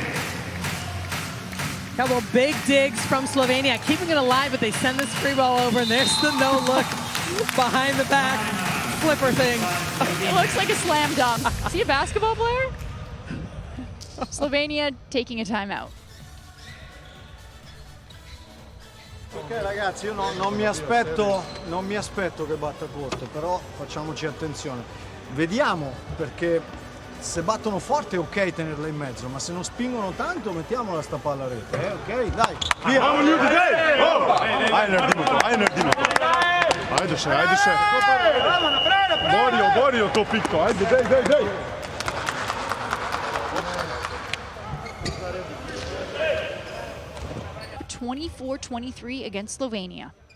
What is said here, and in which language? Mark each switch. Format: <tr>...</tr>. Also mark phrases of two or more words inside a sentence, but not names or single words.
<en>Couple big digs from Slovenia, keeping it alive, but they send this free ball over, and there's the no-look behind the back flipper thing. It looks like a slam dunk. Is he a basketball player? Slovenia taking a timeout.</en> <it>Ok ragazzi, io non mi aspetto che batta corto, però facciamoci attenzione. Vediamo, perché se battono forte è ok tenerla in mezzo, ma se non spingono tanto mettiamola sta palla a rete, ok? Dai, via!</it> <sl>Ajde, še. Borio to pikto, ajde, dej.</sl> <en>24-23 against Slovenia.</en>